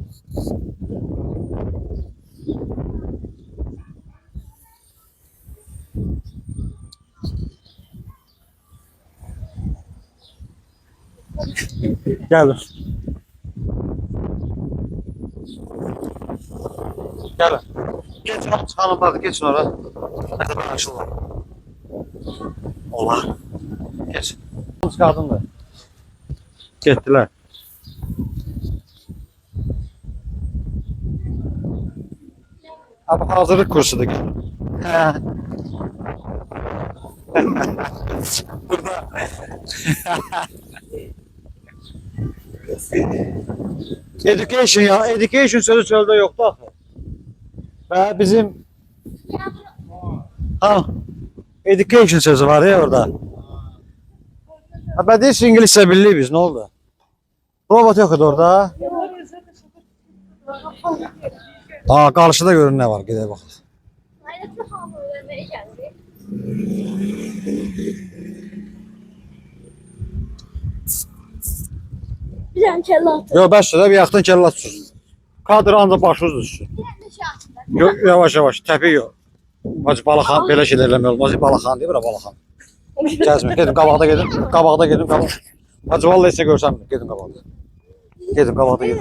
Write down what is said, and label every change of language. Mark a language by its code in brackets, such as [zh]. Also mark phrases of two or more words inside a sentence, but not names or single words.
[az] Gəlin. Gəlin. Geçin xanımlar, geçin ora. [tr] Hadi açılın. Olar. Geç. Kadındır. Getdiler. Abi hazırlık kursudur. [az] Hə. Burada. [tr] Education ya. [az] Education sözü çöldə yoxdur axı. Və bizim ha education sözü var ya orada. [tr] Ha ben de İngilizce bilirik biz. Ne oldu? Robot yok idi orada. Aa karşıda görün ne var. Gidelim bakalım. Bir tane kelle atın. [az] Yok bəs də bir yaxdan kəllə tutsun. Kadr ancaq başınız düşsün. Yok yavaş yavaş təpi yok. Hacı Balaxan belə şeylər eləmək olmaz. Balaxan deyir bura Balaxan. Gəzmə gedin qabaqda gedin. Qabaqda gedin qabaq. Hacı vallahi heç görsəm gedin qabaqda. Gedin qabaqda gedin.